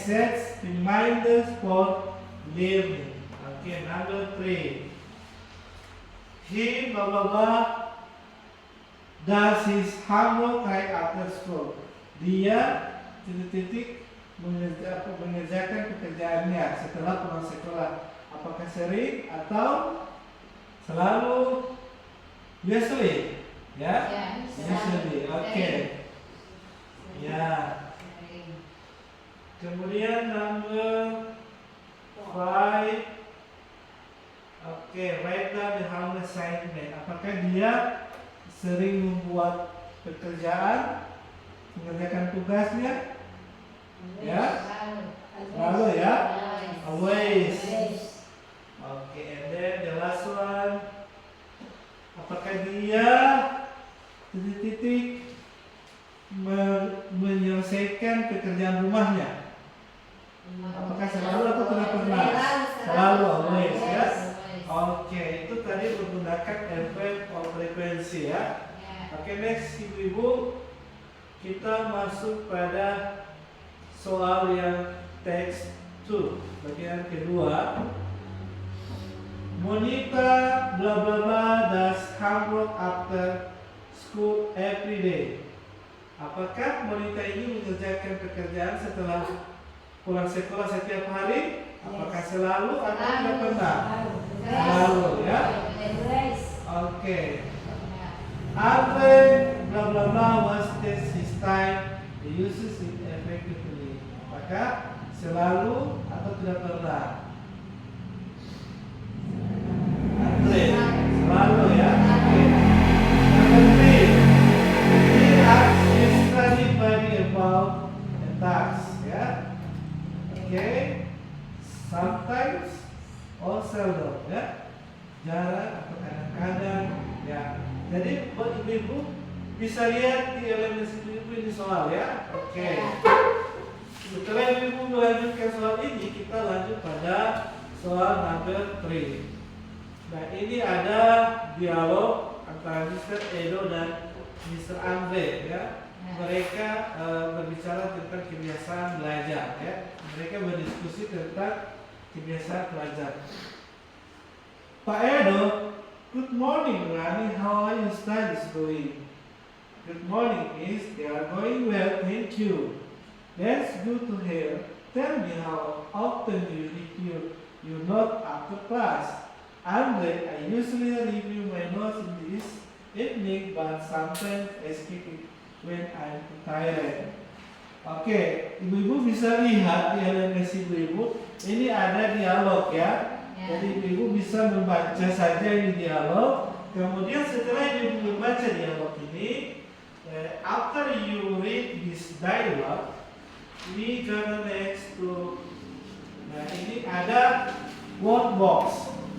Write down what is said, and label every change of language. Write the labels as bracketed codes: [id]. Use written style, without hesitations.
[en] Sets reminders for learning. Okay. Number 3. He blah blah blah does his homework right after school. [id] Dia titik-titik mengerjakan pekerjaannya setelah pulang sekolah. Apakah sering atau selalu? [en] Usually, ya? Usually, okay. Ya. [id] Kemudian number 5. [en] Okay, write down the homework assignment. [id] Apakah dia sering membuat pekerjaan, mengerjakan tugasnya? Ya, selalu ya. Always. [en] Okay, and then the last one. [id] Apakah dia titik-titik menyelesaikan pekerjaan rumahnya? Apakah selalu atau tidak pernah? Selalu, always ya. Oke, itu tadi menggunakan adverb of frequency ya. Oke, next ibu-ibu, kita masuk pada soal yang text 2, bagian kedua. [en] Monica bla bla bla does homework after school every day. [id] Apakah Monica ini mengerjakan pekerjaan setelah pulang sekolah setiap hari? Apakah selalu atau tidak pernah? Selalu ya. Oke. [en] Andre bla bla bla wastes his time. He uses it effectively. [id] Apakah selalu atau tidak pernah? Andre selalu ya. Oke. [en] Number 3. He asks his study buddy about a task ya. Oke. Sometimes or seldom ya. [id] Jarang atau kadang-kadang ya. Jadi buat ibu-ibu bisa lihat di elemen ibu-ibu ini soal ya. Oke. Setelah ibu-ibu melanjutkan soal ini, kita lanjut pada soal number 3. Nah, ini ada dialog antara Mr. Edo dan Mr. Andre ya. Mereka berbicara tentang kebiasaan belajar ya. Mereka berdiskusi tentang kebiasaan belajar. [en] Pak Edo, good morning, Rani. How are your studies going? Good morning, Miss. They are going well, thank you. That's good to hear. Tell me how often you review your note after class. Andre, I usually review my notes in this evening, but sometimes I skip it when I'm tired. [id] Oke, ibu-ibu bisa lihat di LMS ibu-ibu, ini ada dialog ya. Jadi ibu-ibu bisa membaca saja ini dialog. Kemudian setelah ibu membaca dialog ini, [en] after you read this dialogue, we gonna next to, [id] nah ini ada [en] word box.